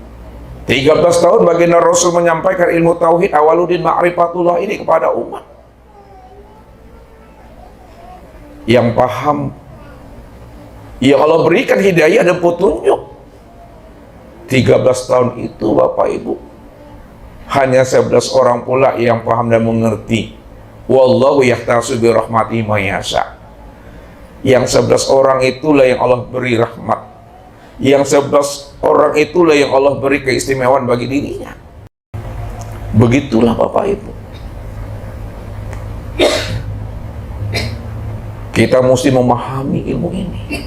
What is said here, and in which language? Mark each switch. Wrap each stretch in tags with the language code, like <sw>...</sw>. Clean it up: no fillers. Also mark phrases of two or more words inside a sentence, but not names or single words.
<id>13 tahun baginda Rasul menyampaikan ilmu tauhid awaludin ma'rifatullah ini kepada umat yang paham, yang Allah berikan hidayah dan petunjuk. 13 tahun itu Bapak Ibu, hanya 11 orang pula yang paham dan mengerti.</id> <ar>Wallahu yahtasu bi rahmatihi ma yasha.</ar> <id>Yang 11 orang itulah yang Allah beri rahmat. Yang 11 orang itulah yang Allah beri keistimewaan bagi dirinya. Begitulah Bapak Ibu. Kita mesti memahami ilmu ini.</id>